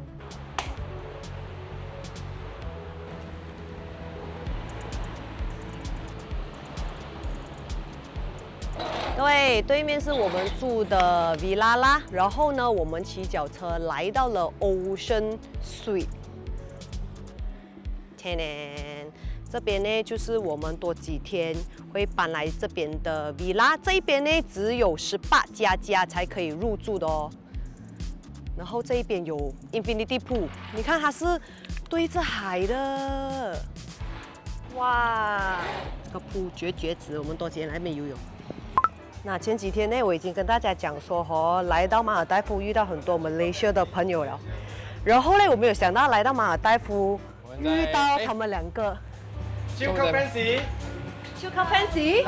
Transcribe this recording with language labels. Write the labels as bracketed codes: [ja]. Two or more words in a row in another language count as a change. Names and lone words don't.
[zh] 對面是我們住的 villa 啦，然後呢，我們騎腳車來到了 Ocean Suite。這邊呢就是我們多幾天會搬來這邊的 villa， 這邊呢只有18++才可以入住的哦。然後這一邊有 [en] Infinity Pool， [zh] 你看它是對着海的，哇，這個 pool 絕子，我們多幾天來那邊游泳。那前幾天呢，我已經跟大家講說，來到馬爾代夫遇到很多Malaysia的朋友了。然後呢，我沒有想到來到馬爾代夫遇到他們兩個。超級 fancy。超級 fancy。